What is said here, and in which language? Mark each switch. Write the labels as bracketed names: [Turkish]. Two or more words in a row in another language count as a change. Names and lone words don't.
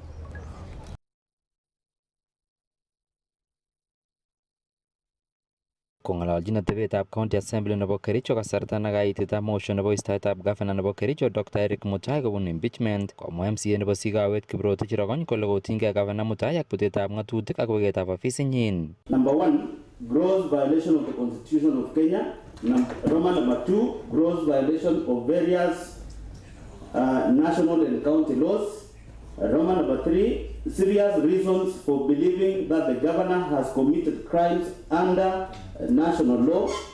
[Kipsigis] Kong'alalchin atebetab County Assembly nebo Kericho kasarta nekaititab motion nebo istoetab Governor nebo Kericho Dr. Eric Mutai kobun impeachment, komwa MCA nebo Sikawet Kiprotich Rogony kole kotinygei Governor Mutai ak putetab ng'atutik ak weketab ofisinyin. [English] Number 1, gross violation of the Constitution of Kenya. Roman number 2, gross violation of various national and county laws. Roman number 3, serious reasons for believing that the governor has committed crimes under national law.